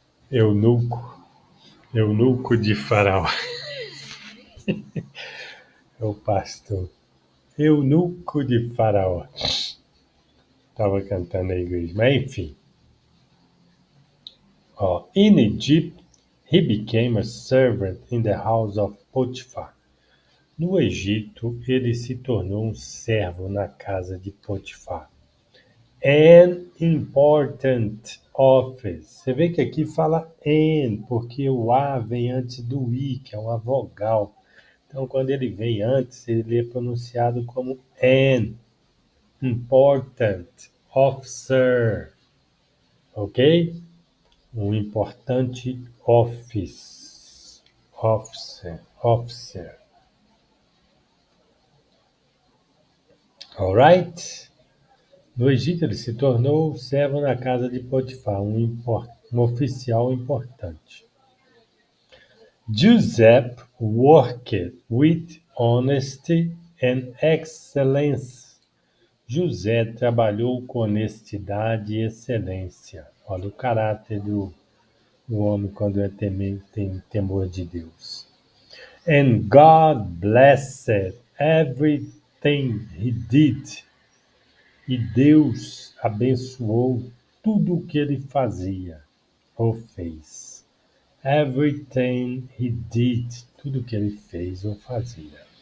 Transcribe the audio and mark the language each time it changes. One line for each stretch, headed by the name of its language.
Portuguese: Eunuco de Faraó. É o pastor. Eunuco de Faraó. Estava cantando na igreja, mas enfim.
English: In Egypt, he became a servant in the house of Potifar.
Portuguese: No Egito, ele se tornou um servo na casa de Potifar.
English: An important office.
Portuguese: Você vê que aqui fala an, porque o A vem antes do I, que é uma vogal. Então, quando ele vem antes, ele é pronunciado como an.
English: Important officer. Ok?
Portuguese: Um importante office.
English: Officer. Alright?
Portuguese: No Egito, ele se tornou servo na casa de Potifar, um oficial importante.
English: Giuseppe worked with honesty and excellence.
Portuguese: José trabalhou com honestidade e excelência. Olha o caráter do homem quando tem temor de Deus.
English: And God blessed everything he did.
Portuguese: E Deus abençoou tudo o que ele fazia ou fez.
English: Everything he did,
Portuguese: tudo que ele fez ou fazia.